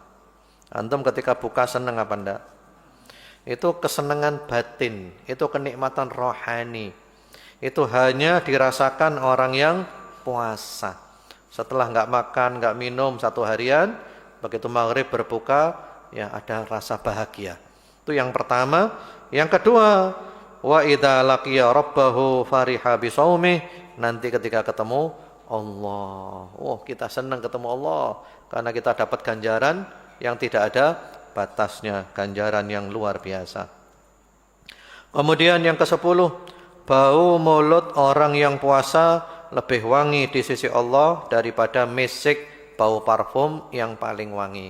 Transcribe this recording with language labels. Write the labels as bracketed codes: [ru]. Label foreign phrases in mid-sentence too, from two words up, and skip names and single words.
[id] Antum ketika buka senang apa enggak? Itu kesenangan batin, itu kenikmatan rohani. Itu hanya dirasakan orang yang puasa. Setelah enggak makan, enggak minum satu harian, begitu maghrib berbuka, ya ada rasa bahagia. Itu yang pertama. Yang kedua, [ar] وإذا لقي ربه فرح بصومه. [id] Nanti ketika ketemu Allah, kita senang ketemu Allah karena kita dapat ganjaran yang tidak ada batasnya, ganjaran yang luar biasa. Kemudian yang ke-10, bau mulut orang yang puasa lebih wangi di sisi Allah daripada misik bau parfum yang paling wangi.